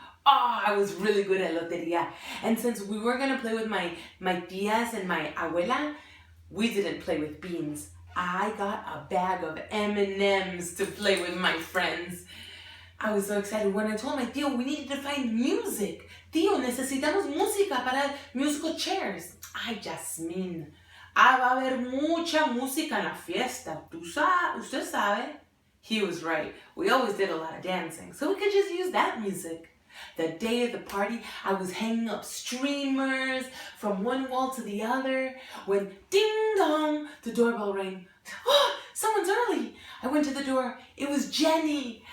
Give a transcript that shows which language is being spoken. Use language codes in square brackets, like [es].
[en] Oh, I was really good at Loteria. And since we were going to play with my tías and my abuela, we didn't play with beans. I got a bag of M&Ms to play with my friends. I was so excited when I told my tío we needed to find music. [es] Tío, necesitamos música para [en] musical chairs. [es] Ay, Jasmin. Va a haber mucha música en la fiesta. Usted sabe. [en] He was right. We always did a lot of dancing, so we could just use that music. The day of the party, I was hanging up streamers from one wall to the other when ding dong, the doorbell rang. Oh, someone's early. I went to the door. It was Jenny.